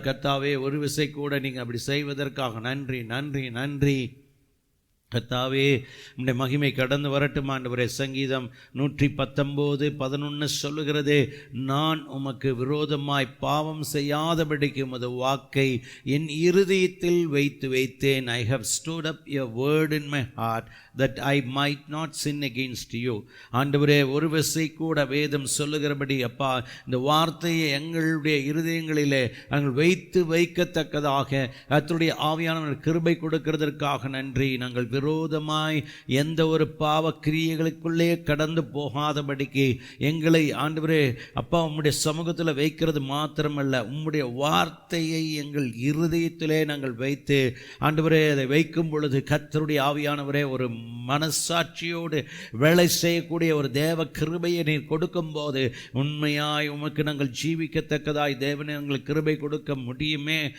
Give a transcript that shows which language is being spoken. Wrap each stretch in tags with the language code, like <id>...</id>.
<ta>கர்த்தாவே, ஒரு விசை கூட நீங்கள் அப்படி செய்வதற்காக நன்றி, நன்றி, நன்றி. கர்த்தாவே, உம்முடைய மகிமை கடந்து வரட்டும். ஆண்டவரே, சங்கீதம் 119:11 சொல்லுகிறது, நான் உமக்கு விரோதமாய் பாவம் செய்யாதபடிக்கு உமது வாக்கை என் இருதயத்தில் வைத்து வைத்தேன்.</ta> <en>I have stood up your word in my heart that I might not sin against you.</en> <ta>ஆண்டவரே, ஒரு விசை கூட வேதம் சொல்லுகிறபடி அப்பா, இந்த வார்த்தையை எங்களுடைய இருதயங்களிலே நாங்கள் வைத்து வைக்கத்தக்கதாக கர்த்தருடைய ஆவியானவர் கிருபை கொடுக்கிறதற்காக நன்றி. நாங்கள் விரோதமாய் எந்த ஒரு பாவ கிரியைகளுக்குள்ளே கடந்து போகாதபடிக்கு எங்களை ஆண்டவரே அப்பா உம்முடைய சமூகத்தில் வைக்கிறது மாத்திரமல்ல, உம்முடைய வார்த்தையை எங்கள் இருதயத்திலே நாங்கள் வைத்து ஆண்டவரே அதை வைக்கும் பொழுது கர்த்தருடைய ஆவியானவரே ஒரு மனசாட்சியோடு வேலை செய்யக்கூடிய ஒரு தேவ கிருபையை நீர் கொடுக்கும் போது உண்மையாய் உமக்கு நாங்கள் ஜீவிக்கத்தக்கதாய் தேவனை எங்களுக்கு கிருபை கொடுக்க முடியுமே.</ta>